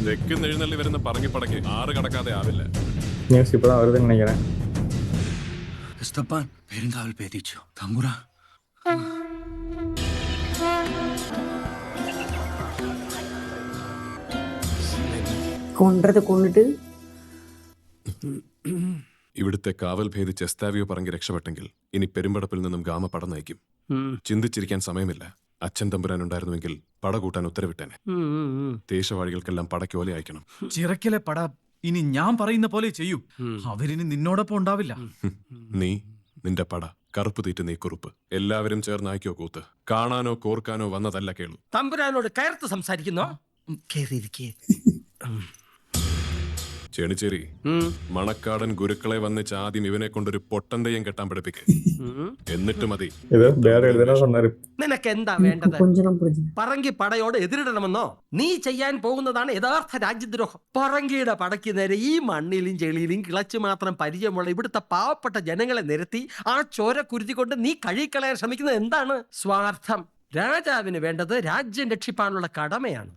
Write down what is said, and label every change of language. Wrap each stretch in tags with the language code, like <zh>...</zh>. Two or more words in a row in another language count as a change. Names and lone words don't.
<ml>തെക്കിന്ന് എഴുന്നള്ളി വരുന്ന പറങ്കിപ്പടയ്ക്ക് 6 കടക്കാതെ ആവില്ല.</ml> <ta>நியூஸ் இப்போ தான் வருதுன்னு நினைக்கிறேன்.</ta> <ml>എസ്തപ്പാൻ പെരുങ്കാവൽ പേടിച്ചു തമ്പുരാ.</ml> <ta>கொன்றதை கொண்டுட்டு</ta> <ml>ഇവിടുത്തെ കാവൽ ഭേദിച്ച് എസ്താവിയോ പറങ്കി രക്ഷപ്പെട്ടെങ്കിൽ ഇനി പെരുമ്പടപ്പിൽ നിന്നും ഗാമ പട നയിക്കും. ചിന്തിച്ചിരിക്കാൻ സമയമില്ല. അച്ഛൻ തമ്പുരാനുണ്ടായിരുന്നുവെങ്കിൽ പട കൂട്ടാൻ ഉത്തരവിട്ടേനെ. ദേശവാഴികൾക്കെല്ലാം പടയ്ക്കോലെ അയക്കണം. ചിറക്കലെ പട ഇനി ഞാൻ പറയുന്ന പോലെ ചെയ്യൂ. അവരിനി നിന്നോടൊപ്പം ഉണ്ടാവില്ല. നീ നിന്റെ പട, കറുപ്പ് തീറ്റ് നീ കുറുപ്പ്, എല്ലാവരും ചേർന്ന് അയക്കോ കൂത്ത്. കാണാനോ കോർക്കാനോ വന്നതല്ല കേളു. തമ്പുരാനോട് കയർത്ത് സംസാരിക്കുന്നോ? കേറിയിരിക്കേ. ചേണിച്ചേരി, മണക്കാടൻ ഗുരുക്കളെ വന്നിച്ച് ആദ്യം ഇവനെ കൊണ്ടൊരു പൊട്ടന്തയും കെട്ടാൻ പഠിപ്പിക്ക്. എന്നിട്ട് മതി. നിനക്ക് എന്താ വേണ്ടത്?</ml> <ta>கொஞ்சம் புரிஞ்சு</ta> <ml>പറങ്കി പടയോട് എതിരിടണമെന്നോ? നീ ചെയ്യാൻ പോകുന്നതാണ് യഥാർത്ഥ രാജ്യദ്രോഹം. പറങ്കിയുടെ പടയ്ക്ക് നേരെ ഈ മണ്ണിലും ചെളിയിലും കിളച്ചു മാത്രം പരിചയമുള്ള ഇവിടുത്തെ പാവപ്പെട്ട ജനങ്ങളെ നിരത്തി ആ ചോര കുരുതി കൊണ്ട് നീ കഴുകിക്കളയാൻ ശ്രമിക്കുന്നത് എന്താണ്? സ്വാർത്ഥം. രാജാവിന് വേണ്ടത് രാജ്യം രക്ഷിപ്പാനുള്ള കടമയാണ്.</ml>